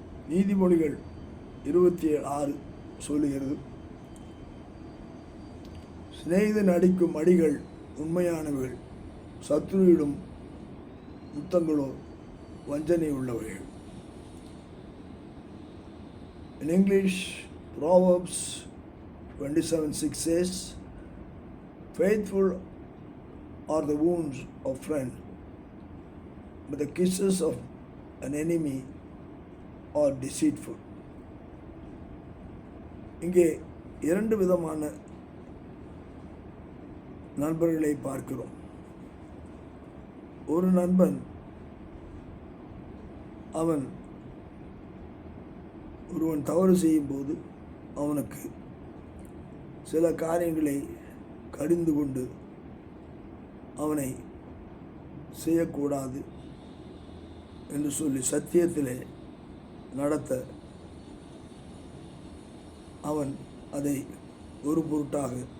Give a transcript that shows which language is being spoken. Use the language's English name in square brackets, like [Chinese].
[Tamil] நீதிமொழிகள் 26 சொல்லுகிறது, சிநேகிதன் அடிக்கும் அடிகள் உண்மையானவர்கள், சத்துருவிடும் முத்தங்களோ வஞ்சனை உள்ளவர்கள். [English] In English, Proverbs 27:6 says, faithful are the wounds of friend, but the kisses of an enemy are deceitful. [Tamil] இங்கே இரண்டு விதமான நண்பர்களை பார்க்கிறோம். ஒரு நண்பன் ஒருவன் தவறு செய்யும்போது அவனுக்கு சில காரியங்களை கடிந்து கொண்டு அவனை செய்யக்கூடாது என்று சொல்லி சத்தியத்திலே நடத்த அவன் அதை ஒரு பொருட்டாக